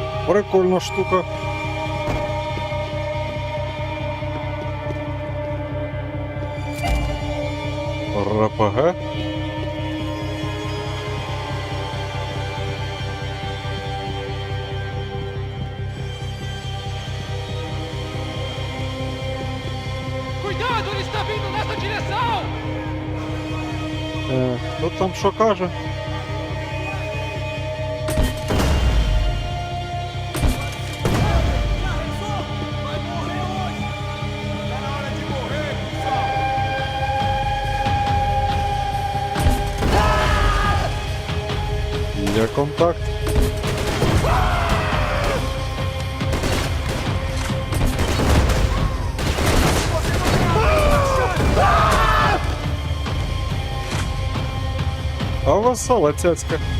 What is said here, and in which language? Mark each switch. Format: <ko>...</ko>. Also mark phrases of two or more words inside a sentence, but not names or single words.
<uk>Прикольна штука. РПГ.</uk> <pt>Cuidado, ele está vindo nessa direção!</pt> <uk>Хто там що каже?</uk> <pt>Vai morrer hoje! Tá na hora de morrer, pessoal!</pt> <uk>Є контакт. А весела цяцька.</uk>